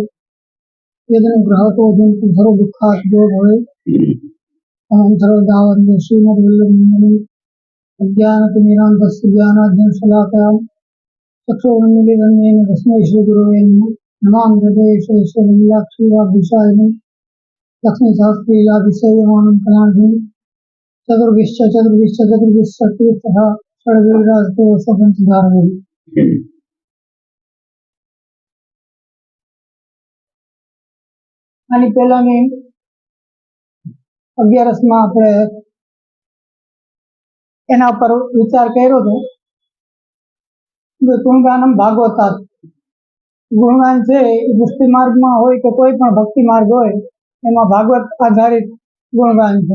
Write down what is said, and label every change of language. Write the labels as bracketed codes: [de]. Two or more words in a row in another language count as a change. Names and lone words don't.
[sa] यदनुग्रहतो जन्तु सर्वदुःखात्यो भवेत् अहं सर्वदावन्ते श्रीमद्वल्लभमण्डलं अज्ञानतिमिरान्तस्य ज्ञानाद्यं शलाकयां चक्षुरुन्मीलितं तस्मै श्रीगुरवे नमः नमामि हृदयेश्वरलीलाक्षीराभिषायिनं लक्ष्मीसहस्रलीलाभिषेयमानं कलानिधिं चतुर्भिश्च षड्वीराजतो स्वपंचधारवेः। [gu] આની પહેલાની 11માં આપણે એના પર વિચાર કર્યો હતો ગુણગાનમ ભાગવતા ગુણગાન છે એ પુષ્ટિ માર્ગમાં હોય કે કોઈ પણ ભક્તિ માર્ગ હોય એમાં ભાગવત આધારિત ગુણગાન છે।